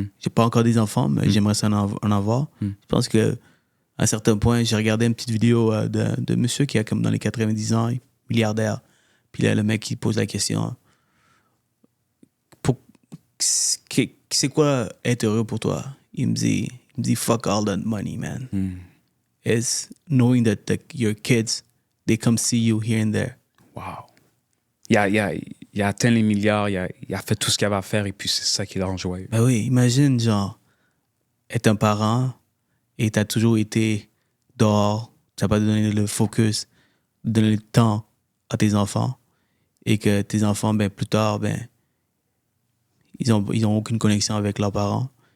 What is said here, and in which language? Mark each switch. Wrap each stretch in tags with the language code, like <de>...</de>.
<fr>J'ai pas encore des enfants, mais j'aimerais ça en avoir. Je pense que à un certain point, j'ai regardé une petite vidéo de monsieur qui a comme dans les 90 ans, milliardaire. Puis là, le mec, qui pose la question, c'est quoi être heureux pour toi? Il me dit,</fr> <en>fuck all that money, man. It's knowing that your kids, they come see you here and there.</en> <fr>Wow. Il y Il a atteint les milliards, il a fait tout ce qu'il avait à faire et puis c'est ça qui le rend joyeux. Ben oui, imagine, genre, être un parent et t'as toujours été dehors, t'as pas donné le focus, donné le temps à tes enfants et que tes enfants, ben, plus tard, ben, ils ont aucune connexion avec leurs parents.</fr>